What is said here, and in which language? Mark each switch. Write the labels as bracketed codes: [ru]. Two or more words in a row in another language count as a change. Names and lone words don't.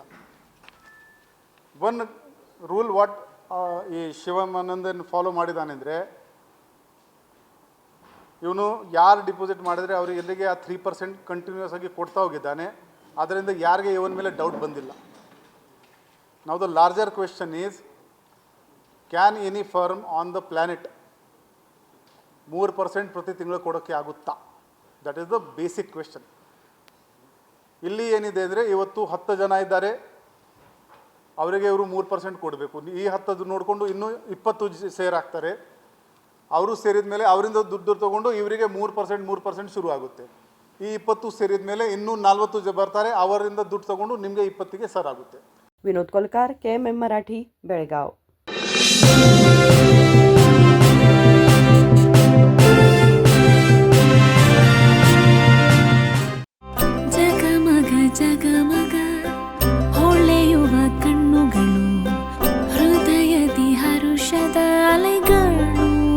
[en] one rule what [kn] ಈ ಶಿವಾನಂದನ್ ಫಾಲೋ ಮಾಡಿದಾನೆಂದರೆ, ಇವನು ಯಾರು ಡಿಪಾಸಿಟ್ ಮಾಡಿದರೆ ಅವ್ರಿಗೆ ಎಲ್ಲಿಗೆ ಆ 3% ಕಂಟಿನ್ಯೂಸ್ ಆಗಿ ಕೊಡ್ತಾ ಹೋಗಿದ್ದಾನೆ. ಅದರಿಂದ ಯಾರಿಗೆ ಇವನ ಮೇಲೆ ಡೌಟ್ ಬಂದಿಲ್ಲ. [en] Now the larger question is, can any firm on the planet 3% [kn] ಪ್ರತಿ ತಿಂಗಳು ಕೊಡೋಕ್ಕೆ ಆಗುತ್ತಾ? [en] that is the basic question. [kn] ಇಲ್ಲಿ ಏನಿದೆ ಅಂದರೆ, ಇವತ್ತು 10 ಜನ ಇದ್ದಾರೆ, ಅವರಿಗೆ ಇವರು 3% ಕೊಡಬೇಕು. ಈ 10 ನೋಡಿಕೊಂಡು ಇನ್ನೂ 20 ಸೇರಾಗ್ತಾರೆ. ಅವರು ಸೇರಿದ ಮೇಲೆ ಅವರಿಂದ ದುಡ್ಡು ತೊಗೊಂಡು ಇವರಿಗೆ 3% ಶುರು ಆಗುತ್ತೆ. ಈ 20 ಸೇರಿದ ಮೇಲೆ ಇನ್ನೂ 40 ಬರ್ತಾರೆ, ಅವರಿಂದ ದುಡ್ಡು ತೊಗೊಂಡು ನಿಮಗೆ 20ಗೆ ಸರ್ ಆಗುತ್ತೆ. [mr] विनोद कोलकार, KMM मराठी, बेळगाव. [kn] ಜಗಮಗ ಜಗಮಗ ಹೊಳೆಯುವ ಕಣ್ಣುಗಳು, ಹೃದಯದಿ ಹರುಷದ ಅಲೆಗಳು.